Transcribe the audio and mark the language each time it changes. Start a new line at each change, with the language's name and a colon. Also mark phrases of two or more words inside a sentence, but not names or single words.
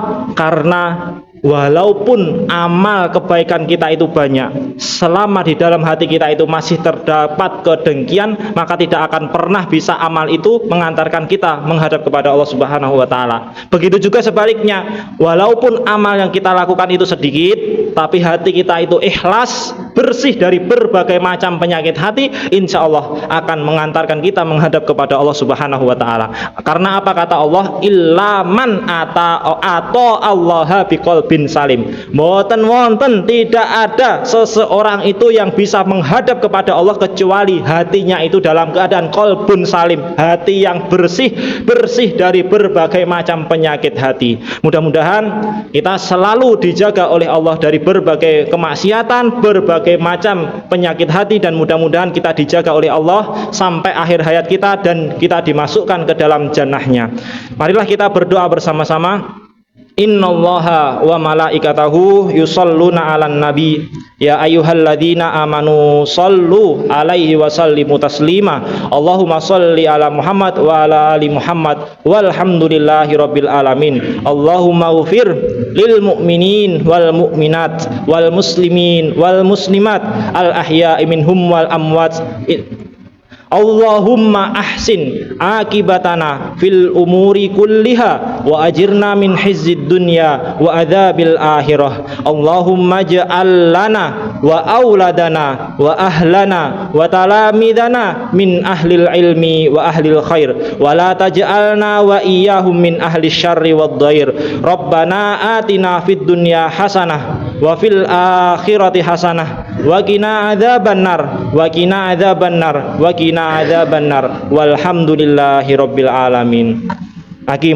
Indonesian: Karena walaupun amal kebaikan kita itu banyak, selama di dalam hati kita itu masih terdapat kedengkian, maka tidak akan pernah bisa amal itu mengantarkan kita menghadap kepada Allah
Arabic: سبحانه وتعالى.
Indonesian: Begitu juga sebaliknya, walaupun amal yang kita lakukan itu sedikit, tapi hati kita itu ikhlas, bersih dari berbagai macam penyakit hati,
Arabic: إن شاء الله
Indonesian: akan mengantarkan kita menghadap kepada Allah
Arabic: سبحانه وتعالى.
Indonesian: Karena apa kata Allah?
Arabic: إلا من أتى الله بقلب سليم.
Javanese: Mboten wonten,
Indonesian: tidak ada seseorang itu yang bisa menghadap kepada Allah kecuali hatinya itu dalam keadaan
Arabic: قلب سليم,
Indonesian: hati yang bersih dari berbagai macam penyakit hati. Mudah-mudahan kita selalu dijaga oleh Allah dari berbagai kemaksiatan, berbagai macam penyakit hati, dan mudah-mudahan kita dijaga oleh Allah sampai akhir hayat kita dan kita dimasukkan ke dalam jannahnya. Marilah kita berdoa bersama-sama.
Arabic: إن الله وملائكته يصلون على النبي يا أيها الذين آمنوا صلوا عليه وسلموا تسليما. اللهم صل على محمد وعلى آل محمد والحمد لله رب العالمين. اللهم اغفر للمؤمنين والمؤمنات والمسلمين والمسلمات الأحياء منهم والأموات. اللهم أحسن عاقبتنا في الأمور كلها وأجرنا من خزي الدنيا وعذاب الآخرة. اللهم اجعل لنا وأولادنا وأهلنا وتلامذتنا من أهل العلم وأهل الخير ولا تجعلنا وإياهم من أهل الشر والضير. ربنا آتنا في الدنيا حسنة وفي الآخرة حسنة وقنا عذاب النار وقنا عذاب النار وقنا عذاب النار والحمد لله رب العالمين.